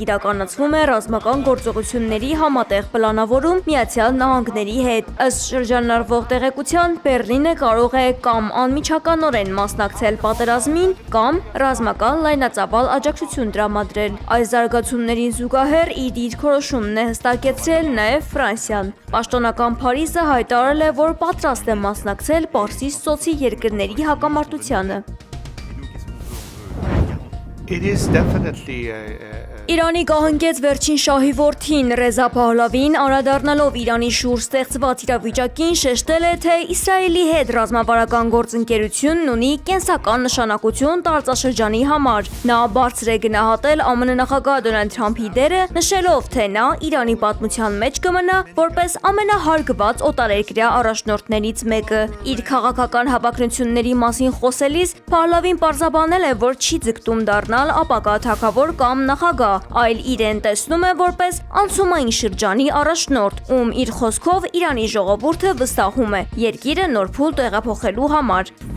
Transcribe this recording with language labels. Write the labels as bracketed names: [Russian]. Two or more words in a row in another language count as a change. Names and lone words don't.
[Armenian] իրականացվում է ռազմական գործողությունների համատեղ պլանավորում Միացյալ Նահանգների հետ։ Ըստ շրջանառվող տեղեկության, Բեռլինը կարող է կամ անմիջականորեն մասնակցել պատերազմին, կամ ռազմական լայնածավալ աջակցություն տրամադրել։ Այս զարգացումներին զուգահեռ իր դիրքորոշումն է հստակեցրել նաև Ֆրանսիան։ Պաշտոնական Փարիզը հայտարարել է, որ պատրաստ է մասնակցել Պարսից ծոցի երկրների հակամարտությանը։ [English] It is definitely [Armenian] Իրանի կահնկեց վերջին շահի որդին Ռեզա Փահլավին անդրադառնալով Իրանի շուրջ ստեղծված իրավիճակին շեշտել է, թե Իսրայելի հետ ռազմավարական գործընկերությունն ունի կենսական նշանակություն տարածաշրջանի համար։ Նա բարձր է գնահատել ԱՄՆ նախագահ Դոնալդ Թրամփի դերը, նշելով, թե նա Իրանի պատմության մեջ կմնա որպես ամենահարգված օտարերկրյա առաջնորդներից մեկը։ Իր քաղաքական հավակնությունների մասին խոսելիս Փահլավին պարզաբանել է, որ չի ձգտում դառնալ ապագա թագավոր կամ նախագահ, այլ իրեն տեսնում է որպես անցումային շրջանի առաջնորդ, ում իր խոսքով Իրանի ժողովուրդը վստահում է երկիրը նոր փուլ տեղափոխելու համար։